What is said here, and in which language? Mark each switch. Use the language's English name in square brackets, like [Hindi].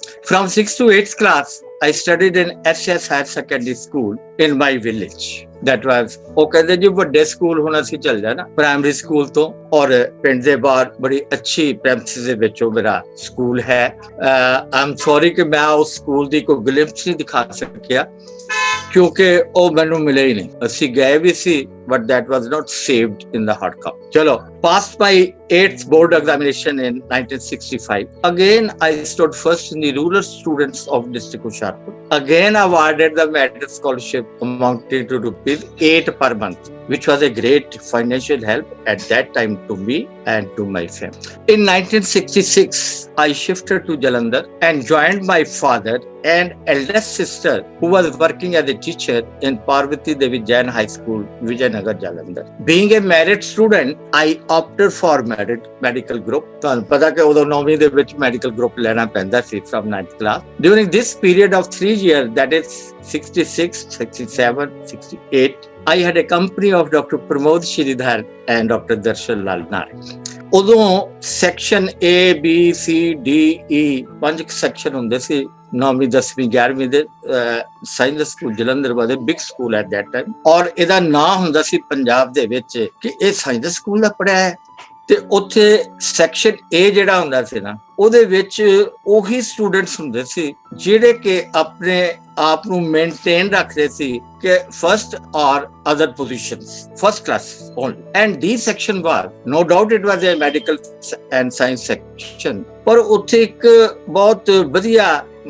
[English] From 6th to 8th class, I studied in SAS Higher Secondary School in my village. that was [Punjabi] ਉਹ ਕਹਿੰਦੇ ਜੀ ਵੱਡੇ school ਹੁਣ ਅਸੀਂ ਚੱਲ ਜਾਣਾ ਪ੍ਰਾਇਮਰੀ ਸਕੂਲ ਤੋਂ ਔਰ ਪਿੰਡ ਦੇ ਬਾਹਰ ਬੜੀ ਅੱਛੀ ਪ੍ਰੈਮਿਸਿਸ ਦੇ ਵਿੱਚ ਉਹ ਮੇਰਾ ਸਕੂਲ ਹੈ। ਆਮ ਸੌਰੀ ਕਿ ਮੈਂ ਉਸ ਸਕੂਲ ਦੀ ਕੋਈ ਗਲਿੰਪਸ ਨਹੀਂ ਦਿਖਾ ਸਕਿਆ ਕਿਉਂਕਿ ਉਹ ਮੈਨੂੰ ਮਿਲੇ ਹੀ ਨਹੀਂ। ਅਸੀਂ ਗਏ ਵੀ ਸੀ [English] but that was not saved in the hard copy. Chalo, passed my 8th board examination in 1965. Again, I stood first in the rural students of district Hoshiarpur. Again, awarded the merit scholarship amounting to ₹8 per month, which was a great financial help at that time to me and to my family. In 1966, I shifted to Jalandhar and joined my father and eldest sister who was working as a teacher in Parvati Devi Jain High School, Vijayanagar, Jalandhar. Being a merit student, I opted for medical group. [Punjabi] ਤੁਹਾਨੂੰ ਪਤਾ ਕਿ ਉਦੋਂ 9ਵੀਂ ਦੇ ਵਿੱਚ medical group ਲੈਣਾ ਪੈਂਦਾ ਸੀ [English] from 9th class. During this period of 3 years, that is 66, 67, 68, I had a company of Dr. [Punjabi] Pramod Shridhar and Dr. Darshan Lal Narak. ਉਦੋਂ section A, B, C, D, E 5 section ਹੁੰਦੇ ਸੀ। 9ਵੀਂ 10ਵੀਂ 11ਵੀਂ ਦੇ science school Jalandhar ਵਾਲੇ big school [English] at that time [Punjabi] ਔਰ ਇਹਦਾ ਨਾਂ ਹੁੰਦਾ ਸੀ ਪੰਜਾਬ ਦੇ ਵਿੱਚ ਕਿ ਇਹ ਸਾਇੰਸ ਸਕੂਲ ਦਾ ਪੜ੍ਹਿਆ ਹੈ। ਤੇ ਉੱਥੇ ਸੈਕਸ਼ਨ A ਜਿਹੜਾ ਹੁੰਦਾ ਸੀ ਨਾ ਉਹਦੇ ਵਿੱਚ ਉਹੀ ਸਟੂਡੈਂਟਸ ਹੁੰਦੇ ਸੀ ਜਿਹੜੇ ਕਿ ਆਪਣੇ ਆਪ ਨੂੰ ਮੇਨਟੇਨ ਰੱਖਦੇ ਸੀ ਕਿ [English] first ਔਰ other positions first class only and D section was no doubt it was a medical and science section [Punjabi] ਪਰ ਉੱਥੇ ਇੱਕ ਬਹੁਤ ਵਧੀਆ